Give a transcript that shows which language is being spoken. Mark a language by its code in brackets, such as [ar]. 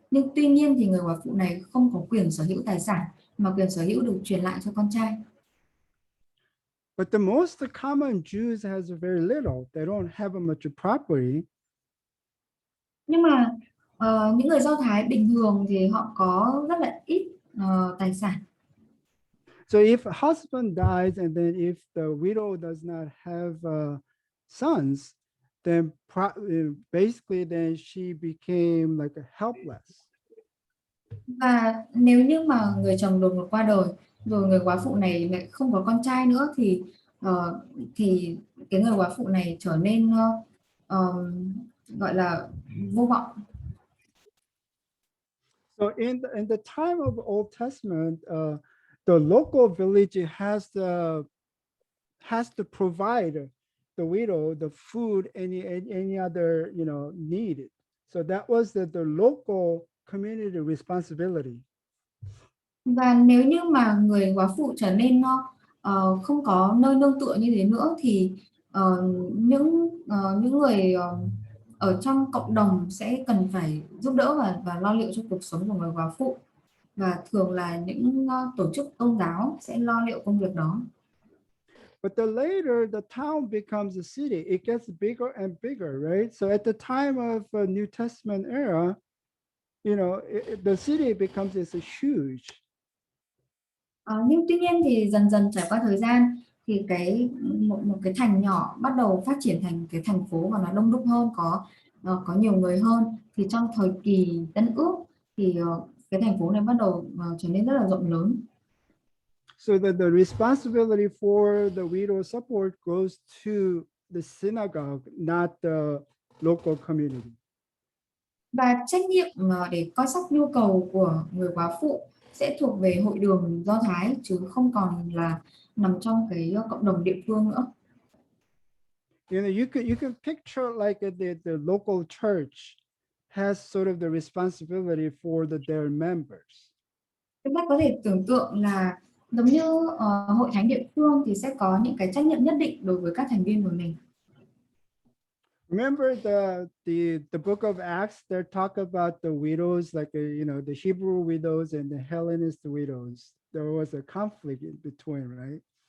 [vi] Nhưng tuy nhiên thì người góa phụ này không có quyền sở hữu tài sản, mà quyền sở hữu được truyền lại cho con trai. [en] But the most common Jews has very little. They don't have much property. [vi] Nhưng mà những người Do Thái bình thường thì họ có rất là ít tài sản. [en] So if a husband dies and then if the widow does not have sons, then basically then she became like helpless. [vi] Và nếu như mà người chồng đột ngột qua đời, rồi người góa phụ này lại không có con trai nữa thì cái người góa phụ này trở nên gọi là vô vọng. [en] So in the time of the Old Testament, the local village has to provide the widow the food, any other need. So that was the local community responsibility. [vi] Và nếu như mà người góa phụ trở nên không có nơi nương tựa như thế nữa thì những người ở trong cộng đồng sẽ cần phải giúp đỡ và lo liệu cho cuộc sống của người góa phụ, và thường là những tổ chức tôn giáo sẽ lo liệu công việc đó. [en] But the later the town becomes a city, it gets bigger and bigger, right? So at the time of New Testament era, you know, the city becomes is huge. [vi] Nhưng tuy nhiên thì dần dần trải qua thời gian thì một cái thành nhỏ bắt đầu phát triển thành cái thành phố và nó đông đúc hơn, có nhiều người hơn. Thì trong thời kỳ Tân Ước thì cái thành phố này bắt đầu trở nên rất là rộng lớn. [en] So that the responsibility for the widow support goes to the synagogue, not the local community. [vi] Và trách nhiệm để coi sóc nhu cầu của người góa phụ sẽ thuộc về hội đường Do Thái, chứ không còn là nằm trong cái cộng đồng địa phương nữa. [en] You know, you can picture like the local church has sort of the responsibility for their members. [vi] Chúng ta có thể tưởng tượng là giống như hội thánh địa phương thì sẽ có những cái trách nhiệm nhất định đối với các thành viên của mình. [en] Remember the book of Acts, they talk about the widows, like you know, the Hebrew widows and the Hellenist widows. There was a conflict in between, right?